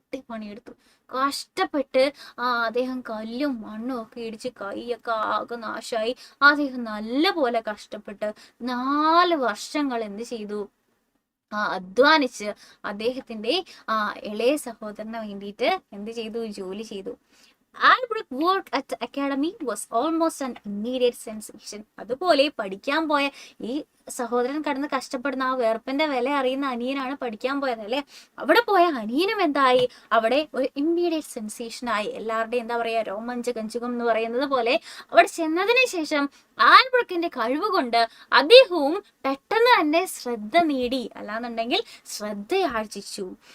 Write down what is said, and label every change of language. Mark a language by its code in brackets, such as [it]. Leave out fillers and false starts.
[ml] പണിയെടുത്തു, കഷ്ടപ്പെട്ട് അദ്ദേഹം കല്ലും മണ്ണും ഒക്കെ ഇടിച്ച് കൈയൊക്കെ ആകെ നാശമായി. അദ്ദേഹം നല്ല പോലെ കഷ്ടപ്പെട്ട് 4 വർഷങ്ങൾ എന്ത് ചെയ്തു? അധ്വാനിച്ച് അദ്ദേഹത്തിന്റെ ഇളയ സഹോദരന് വേണ്ടിയിട്ട് എന്ത് ചെയ്തു? ജോലി ചെയ്തു. [en] Albrecht's work at the academy was almost an immediate sensation. [ml] അതുപോലെ പഠിക്കാൻ പോയ ഈ സഹോദരൻ കടന്ന് കഷ്ടപ്പെടുന്ന ആ വേർപ്പിന്റെ വില അറിയുന്ന അനിയനാണ് പഠിക്കാൻ പോയത് അല്ലെ. അവിടെ പോയ അനിയനും എന്തായി? അവിടെ ഒരു ഇമ്മീഡിയറ്റ് സെൻസേഷൻ ആയി. എല്ലാവരുടെയും എന്താ പറയാ, രോമാഞ്ചകഞ്ചുകം എന്ന് പറയുന്നത് പോലെ അവിടെ ചെന്നതിന് ശേഷം ആൽബ്രക്കിന്റെ കഴിവ് കൊണ്ട് അദ്ദേഹവും പെട്ടെന്ന് തന്നെ ശ്രദ്ധ നേടി, അല്ലാന്നുണ്ടെങ്കിൽ ശ്രദ്ധയാർജിച്ചു.